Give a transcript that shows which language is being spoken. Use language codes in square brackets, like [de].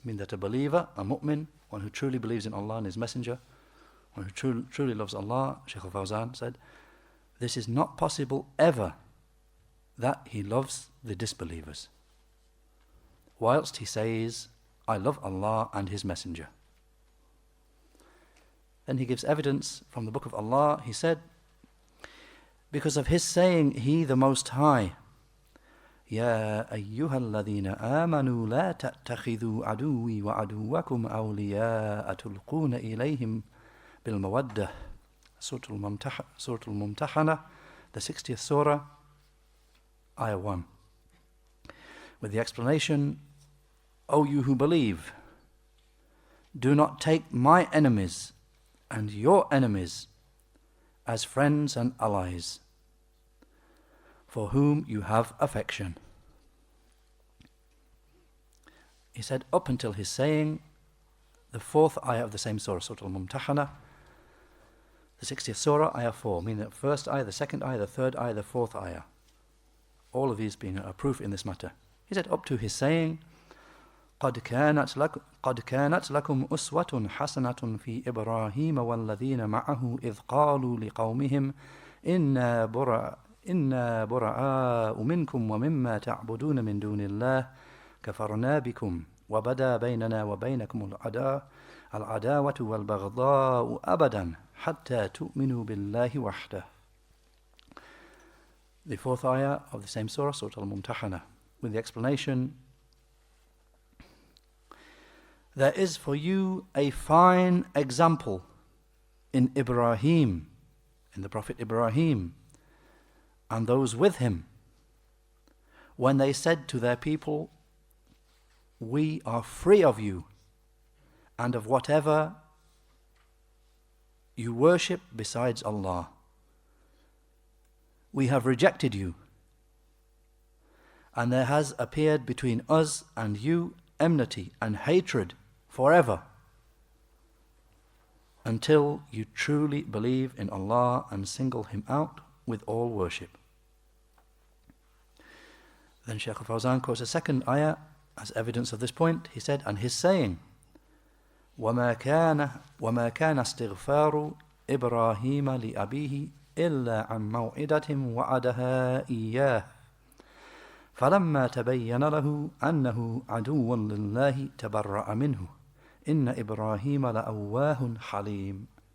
[en] I mean that a believer, a mu'min, one who truly believes in Allah and His Messenger, one who truly loves Allah, Shaykh al-Fawzan said, this is not possible ever, that he loves the disbelievers, whilst he says, I love Allah and His Messenger. Then he gives evidence from the Book of Allah. He said, because of his saying, He the Most High, [ar] يا أيها الذين آمنوا لا تتخذوا عدوي وعدوكم أولياء تلقون إليهم بالمودة. [en] Surah Al-Mumtahana, the 60th Surah, Ayah 1. With the explanation, O you who believe, do not take my enemies and your enemies as friends and allies, for whom you have affection. He said up until his saying, the 4th ayah of the same surah, Surah Al-Mumtahana, the 60th surah, ayah 4, meaning the 1st ayah, the 2nd ayah, the 3rd ayah, the 4th ayah. All of these being a proof in this matter. He said up to his saying, [ar] قد كانت لكم أسوة حسنة في إبراهيم والذين معه إذ قالوا لقومهم إنا براء منكم ومما تعبدون من دون الله كفرنا بكم وبدا بيننا وبينكم العداوة والبغضاء أبدا حتى تؤمنوا بالله وحده. [en] The 4th ayah of the same surah, Surah Al-Mumtahana, with the explanation, there is for you a fine example in Ibrahim, in the Prophet Ibrahim, and those with him, when they said to their people, we are free of you and of whatever you worship besides Allah. We have rejected you, and there has appeared between us and you enmity and hatred forever, until you truly believe in Allah and single Him out with all worship. Then Shaykh al-Fawzan quotes a second ayah as evidence of this point. He said, and his saying, [ar] وَمَا كَانَ اسْتِغْفَارُ إِبْرَاهِيمَ لِأَبِيهِ إِلَّا عَنْ مَوْعِدَةٍ وَعَدَهَا إِيَّاهُ فَلَمَّا تَبَيَّنَ لَهُ أَنَّهُ عَدُوٌّ لِلَّهِ تَبَرَّأَ مِنْهُ إِنَّ إِبْرَاهِيمَ لَأَوَّاهٌ حَلِيمٌ.